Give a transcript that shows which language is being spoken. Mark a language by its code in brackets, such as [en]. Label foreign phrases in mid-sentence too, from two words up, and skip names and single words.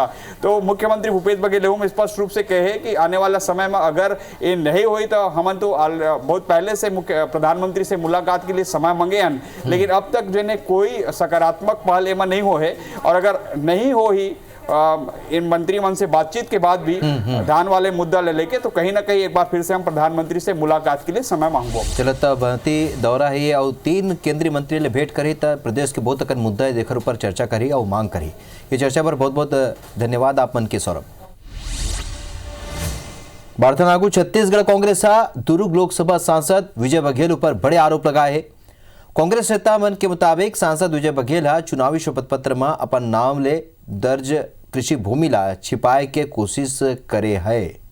[hne] तो मुख्यमंत्री भूपेश बघेल स्पष्ट रूप से कहे कि आने वाला समय में अगर ये नहीं हुई तो हम तो बहुत पहले से प्रधानमंत्री से मुलाकात के लिए समय मांगे हैं, लेकिन अब तक जो कोई सकारात्मक पहल एमा नहीं हो है। और अगर नहीं हो ही इन मंत्रिमंडल से बातचीत के बाद भी धान वाले मुद्दा ले लेके तो कहीं ना कहीं एक बार फिर से हम प्रधानमंत्री से मुलाकात के लिए समय मांगबो। चलता बनती दौरा है और 3 केंद्रीय मंत्री ले भेंट करी तो प्रदेश के बहुत अकन मुद्दा देकर ऊपर चर्चा करी और मांग करी। ये चर्चा पर बहुत बहुत धन्यवाद आप मन के सौरभ। बारथनागु छत्तीसगढ़ कांग्रेस दुर्ग लोकसभा सांसद विजय बघेल ऊपर बड़े आरोप लगाए हैं। कांग्रेस नेता मन के मुताबिक सांसद विजय बघेल चुनावी शपथ पत्र में अपन नाम ले दर्ज कृषि भूमि ला छिपाए के कोशिश करे है।